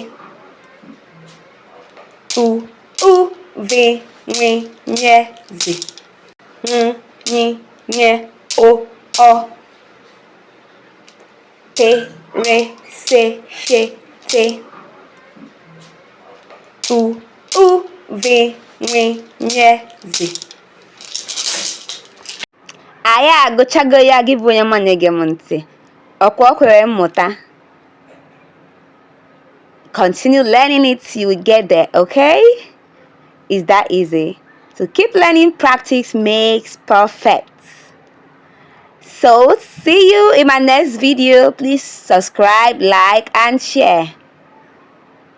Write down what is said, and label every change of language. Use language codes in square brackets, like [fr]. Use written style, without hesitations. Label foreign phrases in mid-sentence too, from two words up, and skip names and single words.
[en] U, V, W, Z. O. T, R, C, T. U, V, W, Z. [ig] Anyị agụchago ya, gị bụ onye ọma na-ege m ntị. Ọkwa o kwere mmụta. [en] Continue learning it till you get there, okay? It's that easy. So keep learning. Practice makes perfect. So see you in my next video. Please subscribe, like, and share.